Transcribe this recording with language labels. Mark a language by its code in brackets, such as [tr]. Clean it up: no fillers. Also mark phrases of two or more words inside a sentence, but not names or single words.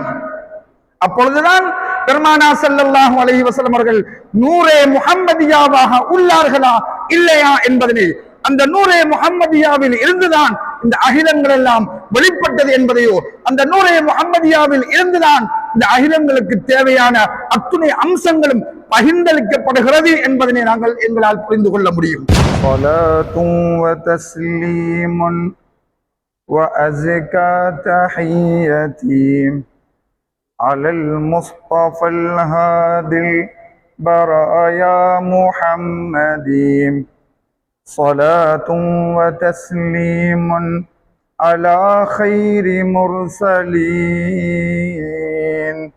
[ta] அப்பொழுதுதான் பெருமானா [ar] صلى الله عليه وسلم [ta] அவர்கள் நூரே முஹம்மதியாவாக உள்ளார்களா இல்லையா என்பதனை, அந்த நூரே முஹம்மதியாவில் இருந்துதான் இந்த அகிலங்கள் எல்லாம் வெளிப்பட்டது என்பதையோ, அந்த நூரே முஹம்மதியாவில் இருந்துதான் இந்த அகிலங்களுக்கு தேவையான அத்துணை அம்சங்களும் பகிர்ந்தளிக்கப்படுகிறது என்பதனை நாங்கள் எங்களால் புரிந்து கொள்ள முடியும். [ar] وأزكى تحيتي على المصطفى الهادي البرايا محمد، صلاة وتسليم على خير مرسلين